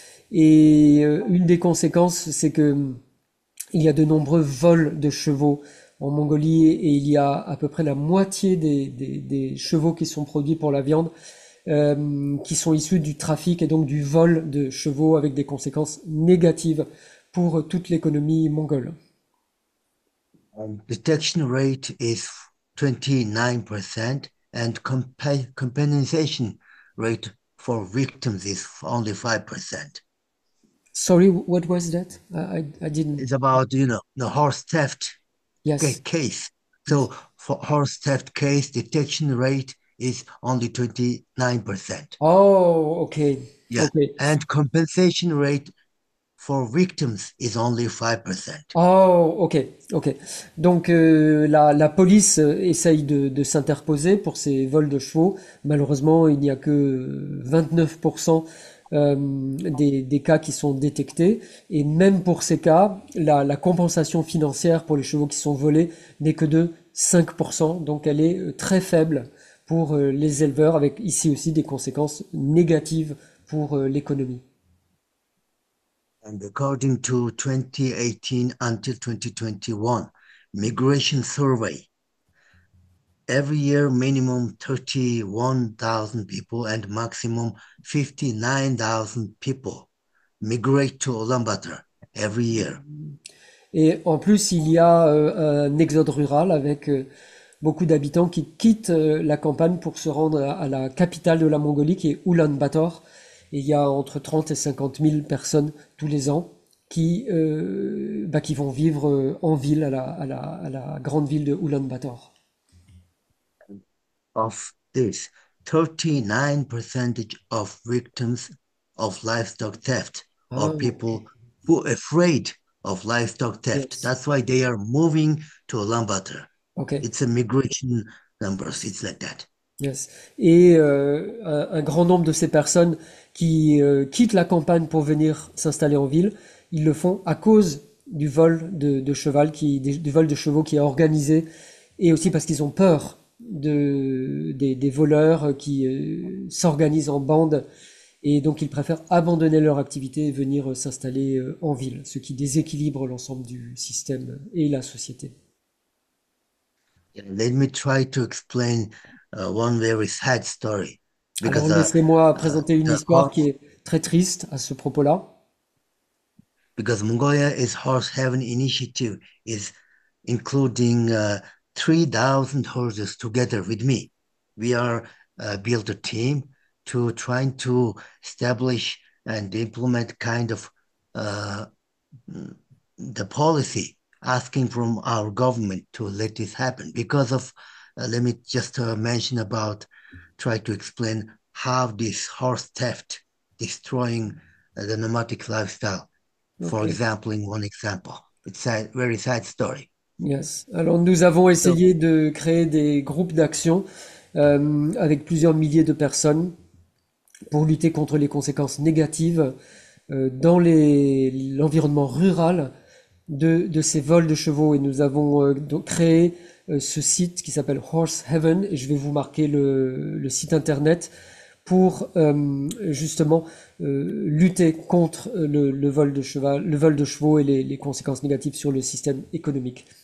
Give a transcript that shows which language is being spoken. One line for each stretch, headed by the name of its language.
French: Et une des conséquences, c'est que il y a de nombreux vols de chevaux en Mongolie et il y a à peu près la moitié des chevaux qui sont produits pour la viande qui sont issus du trafic et donc du vol de chevaux avec des conséquences négatives pour toute l'économie mongole.
English: Detection rate is 29% and compensation rate for victims is only 5%. Sorry, what was that? I didn't. It's about, the horse theft Yes. case. So for horse theft case, detection rate is only 29%. Oh, okay. Yeah. Okay. And compensation rate for victims is only 5%. Oh, ok, ok.
French: Donc la police essaye de s'interposer pour ces vols de chevaux. Malheureusement, il n'y a que 29% des cas qui sont détectés. Et même pour ces cas, la compensation financière pour les chevaux qui sont volés n'est que de 5%. Donc elle est très faible pour les éleveurs, avec ici aussi des conséquences négatives pour l'économie.
English: And according to 2018 until 2021 migration survey, every year minimum 31,000 people and maximum 59,000 people migrate to Oulan-Bator every year.
French: Et en plus, il y a un exode rural avec beaucoup d'habitants qui quittent la campagne pour se rendre à la capitale de la Mongolie, qui est Oulan-Bator. Et il y a entre 30 et 50 000 personnes tous les ans qui vont vivre en ville, à la grande ville de Oulan-Bator.
English: Of this, 39% of victims of livestock theft are people who are afraid of livestock theft. Yes. That's why they are moving to Oulan-Bator. Okay. It's a migration numbers. It's like that. Yes.
French: Et un grand nombre de ces personnes qui quittent la campagne pour venir s'installer en ville, ils le font à cause du vol de cheval, du vol de chevaux qui est organisé, et aussi parce qu'ils ont peur des voleurs qui s'organisent en bande, et donc ils préfèrent abandonner leur activité et venir s'installer en ville, ce qui déséquilibre l'ensemble du système et la société.
English: Let me try to explain one very sad story.
French: Alors laissez-moi présenter une histoire qui est très triste à ce propos-là.
English: Because Mongolia is Horse Heaven Initiative is including 3,000 horses together with me. We are built a team to trying to establish and implement kind of the policy asking from our government to let this happen because of let me just mention about try to explain how this horse theft destroying the nomadic lifestyle. Okay. For example, in one example, it's a very sad story. Yes.
French: Alors nous avons essayé de créer des groupes d'action avec plusieurs milliers de personnes pour lutter contre les conséquences négatives dans l'environnement rural de ces vols de chevaux. Et nous avons donc créé ce site qui s'appelle Horse Heaven, et je vais vous marquer le site internet pour justement lutter contre le vol de chevaux et les conséquences négatives sur le système économique.